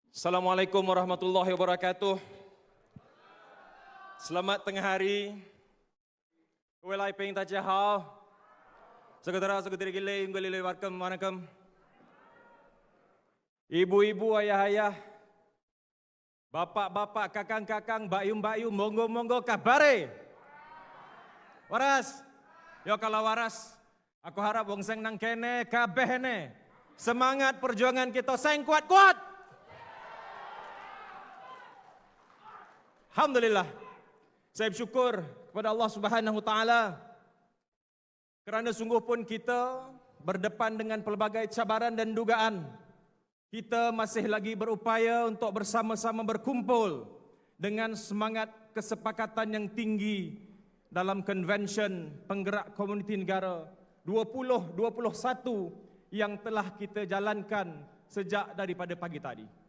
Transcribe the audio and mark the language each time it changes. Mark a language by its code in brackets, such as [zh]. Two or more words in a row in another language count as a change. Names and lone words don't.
[ar] السلام عليكم ورحمة الله وبركاته. [ms] Selamat tengah hari. [zh] 各位来宾大家好。 [ms] Saudara-saudari gile, waalaikumsalam. Ibu-ibu, ayah-ayah, [jv] bapak-bapak, kakang-kakang, bayum-bayum, monggo-monggo kabare. Waras. Yo kalau waras, aku harap wong sing nang kene kabeh ne. [ms] Semangat perjuangan kita [jv] sing kuat-kuat. [ms] Alhamdulillah, saya bersyukur kepada Allah [ar] سبحانه وتعالى [ms] kerana sungguh pun kita berdepan dengan pelbagai cabaran dan dugaan. Kita masih lagi berupaya untuk bersama-sama berkumpul dengan semangat kesepakatan yang tinggi dalam Convention Penggerak Komuniti Negara 2021 yang telah kita jalankan sejak daripada pagi tadi.